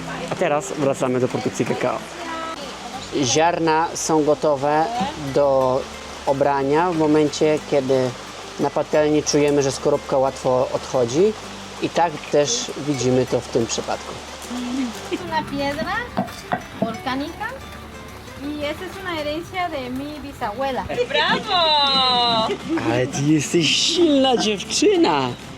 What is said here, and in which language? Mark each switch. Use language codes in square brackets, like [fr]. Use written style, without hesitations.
[pl] A teraz wracamy do produkcji kakao. Ziarna są gotowe do obrania w momencie, kiedy na patelni czujemy, że skorupka łatwo odchodzi i tak też widzimy to w tym przypadku. [es] Una piedra volcánica y esa es una herencia de mi bisabuela. [pl] Ale ty jesteś silna dziewczyna!